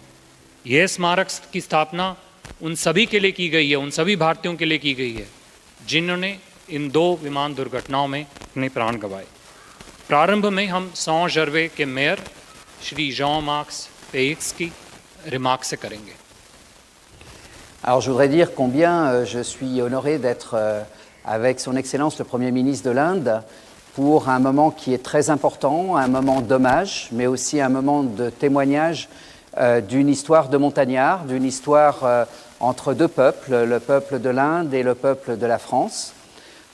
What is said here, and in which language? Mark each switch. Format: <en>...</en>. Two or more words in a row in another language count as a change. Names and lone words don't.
<hi>यह स्मारक की स्थापना उन सभी के लिए की गई है, उन सभी भारतीयों के लिए की गई है जिन्होंने इन 2 विमान दुर्घटनाओं में अपने प्राण गंवाए। प्रारंभ में हम सॉ जर्वे के मेयर श्री Jean-Marc Peix की रिमार्क से करेंगे।</hi> <fr>Alors je voudrais dire combien je suis honoré d'être avec son Excellence le Premier ministre de l'Inde pour un moment qui est très important, un moment d'hommage, mais aussi un moment de témoignage d'une histoire de montagnard, d'une histoire entre 2 peuples, le peuple de l'Inde et le peuple de la France.</fr>